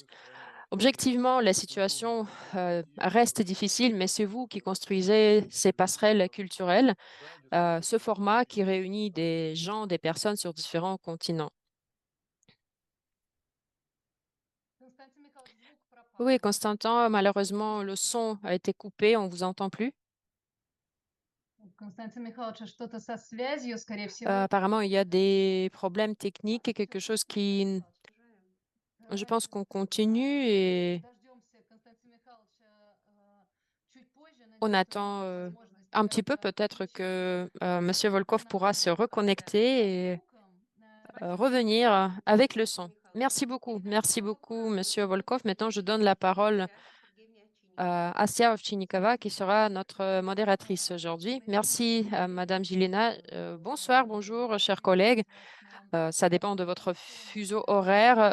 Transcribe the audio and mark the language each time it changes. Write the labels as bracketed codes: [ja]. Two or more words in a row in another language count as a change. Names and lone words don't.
[fr] Objectivement, la situation reste difficile, mais c'est vous qui construisez ces passerelles culturelles, ce format qui réunit des gens, des personnes sur différents continents. Oui, Constantin, malheureusement, le son a été coupé, on ne vous entend plus. [ru] Константин Михайлович, что-то со связью, скорее всего. [fr] Apparemment, il y a des problèmes techniques et quelque chose qui, je pense qu'on continue et [ru] Дождемся Константина Михайловича чуть позже. [fr] on [ru] Надеюсь, что у [fr] attend [ru] него будет возможность [fr] un petit peu. [ru] добраться [fr] Peut-être [ru] еще [fr] que [ru] до [fr] Monsieur Volkov pourra se [ru] нашей трансляции [fr] reconnecter et [ru] со звуком. Спасибо [fr] revenir [ru] большое. [fr] avec le son. Merci beaucoup, Monsieur Volkov. Maintenant, je donne la parole à Asia Ovchinnikova, qui sera notre modératrice aujourd'hui. Merci, Madame Gilena. Bonsoir, bonjour, chers collègues. Ça dépend de votre fuseau horaire.